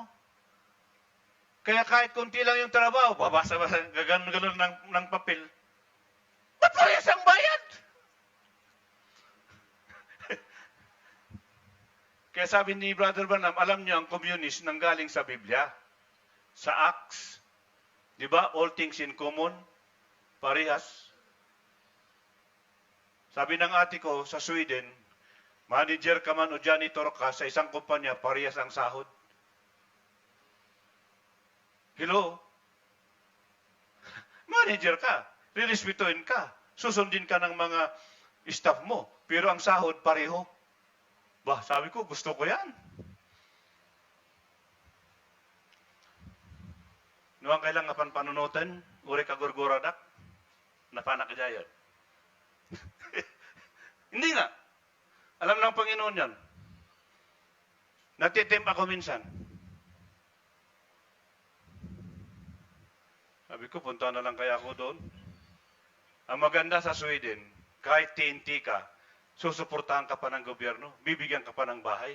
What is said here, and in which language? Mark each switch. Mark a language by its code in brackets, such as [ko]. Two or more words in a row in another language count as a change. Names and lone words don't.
[tl] Kaya kahit kunti lang yung trabaho, babasa gano'n ng papel. Ba't parehas ang bayad? Kaya sabi ni Brother Branham, alam niyo ang communist nanggaling sa Biblia, sa Acts. Di ba? [en] All things in common. [tl] Parehas. Sabi ng ate ko sa Sweden, manager ka man o janitor ka sa isang kumpanya, parehas ang sahod. Hello? Manager ka, rirespetuhin ka, susundin ka ng mga staff mo, pero ang sahod pareho. Bah, sabi ko, gusto ko yan. [ilo] Nuang kailang apan panunutan, uri ka gurguradak, napanak ka dyan. [tl] Hindi nga. Alam ng Panginoon yan. Natitimp ako minsan. Sabi ko, punta na lang kaya ako doon. Ang maganda sa Sweden, kahit TNT ka, susuportahan ka pa ng gobyerno, bibigyan ka pa ng bahay.